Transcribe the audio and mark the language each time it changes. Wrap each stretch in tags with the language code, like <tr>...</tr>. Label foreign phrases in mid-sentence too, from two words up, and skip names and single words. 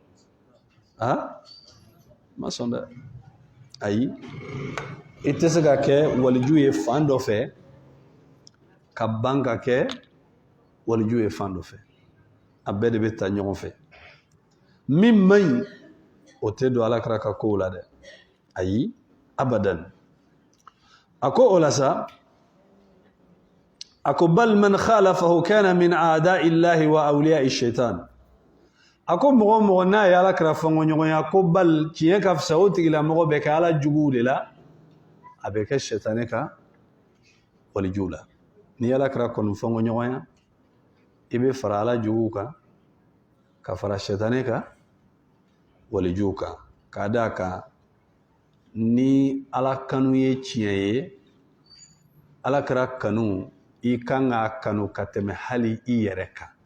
<bm>ma sɔn dɛ ayi i tɛ se ka kɛ waliju ye fan dɔ fɛ ka ban ka kɛ waliju ye fan dɔ fɛ a bɛɛ de bɛ taa ɲɔgɔn fɛ min man ɲi o tɛ don Alakira ka kow la dɛ ayi abadan a ko o la sa a ko</bm> <ar>بل من خالفه كان من أعداء الله وأولياء الشيطان</ar> <bm>a ko mɔgɔ o mɔgɔ n'a ye Alakira fɔnkɔɲɔgɔnya ko bal tiɲɛ ka fisa o tigilamɔgɔ bɛ kɛ Ala juguw de la a bɛ kɛ sɛtanɛ ka walijuw la ni Alakira kɔni fɔnkɔɲɔgɔnya i bɛ fara Ala juguw kan ka fara sɛtanɛ ka walijuw kan k'a d'a kan ni Ala kanu ye tiɲɛ ye Alakira kanu i kan k'a kanu ka tɛmɛ hali i yɛrɛ kan</bm>